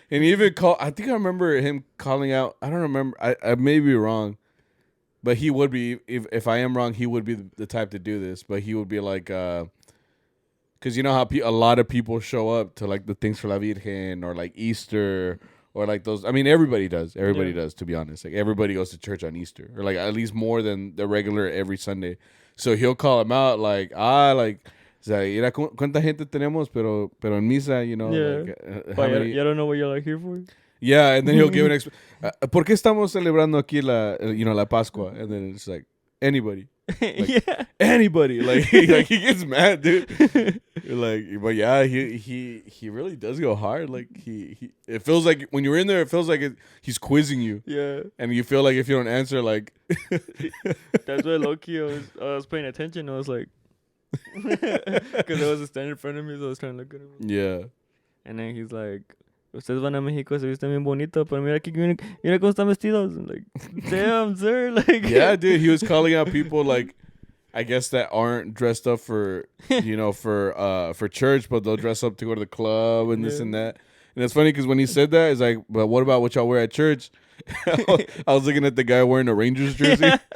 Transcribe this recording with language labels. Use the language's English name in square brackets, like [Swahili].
[English] And he even I think I remember him calling out, I don't remember, I may be wrong, but he would be, if I am wrong, he would be the type to do this, but he would be like, because you know how a lot of people show up to like the things for La Virgen or like Easter or like those. I mean, everybody does. Everybody does, to be honest. Like everybody goes to church on Easter or like at least more than the regular every Sunday. So he'll call him out like, [Spanish] o sea, mira cuánta gente tenemos, pero en misa, [English] like, how many? I don't know what you're like here for. Yeah, and then he'll give an [Spanish] ¿Por qué estamos celebrando aquí la Pascua? [English] And then it's like, anybody. Like, anybody. Like he gets mad, dude. But yeah, he really does go hard. Like he it feels like when you're in there, it feels like he's quizzing you. Yeah. And you feel like if you don't answer, like that's why low key I was paying attention. I was like, because there was a stand in front of me, so I was trying to look at him. Yeah. And then he's like, [Spanish] ustedes van a México, se visten bien bonito, pero mira cómo están vestidos. [English] And like, damn, sir. Like, yeah, dude, he was calling out people like, I guess that aren't dressed up for, for church, but they'll dress up to go to the club and this and that. And it's funny because when he said that, it's like, but what about what y'all wear at church? I was looking at the guy wearing a Rangers jersey.